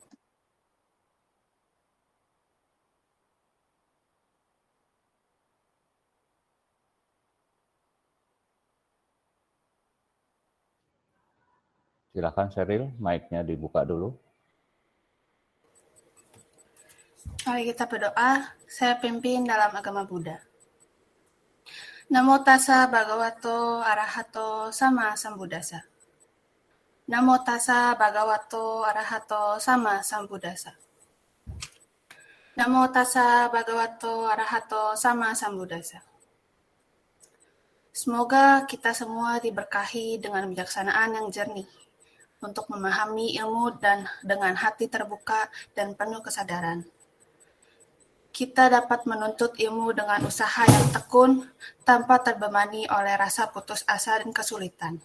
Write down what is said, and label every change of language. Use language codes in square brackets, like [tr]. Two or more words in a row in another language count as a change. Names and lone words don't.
[id] Silakan Cheryl, mic-nya dibuka dulu. Mari kita berdoa. Saya pimpin dalam agama Buddha. [pi] Namo tassa bhagavato arahato sama sambuddhassa. Namo tassa bhagavato arahato sama sambuddhassa. Namo tassa bhagavato arahato sama sambuddhassa. [id] Semoga kita semua diberkahi dengan kebijaksanaan yang jernih untuk memahami ilmu dan dengan hati terbuka dan penuh kesadaran. Kita dapat menuntut ilmu dengan usaha yang tekun tanpa terbebani oleh rasa putus asa dan kesulitan.